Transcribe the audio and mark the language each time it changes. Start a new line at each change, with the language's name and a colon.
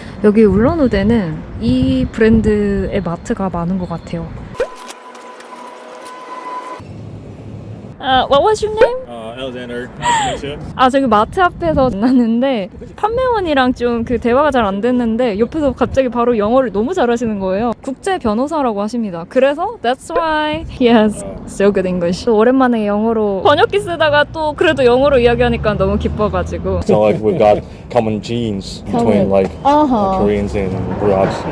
Korean: 여기 울란우데는 이 브랜드의 마트가 많은 것 같아요.
English: What was your name? Alexander. Nice to meet you.
Korean: 아, 저기 마트 앞에서 만났는데 판매원이랑 좀 그 대화가 잘 안 됐는데 옆에서 갑자기 바로 영어를 너무 잘하시는 거예요. 국제 변호사라고 하십니다. 그래서
English: that's why he has so good English.
Korean: 또 오랜만에 영어로 번역기 쓰다가 또 그래도 영어로 이야기하니까 너무 기뻐가지고.
English: So like we've got common genes between like Koreans and Buryat.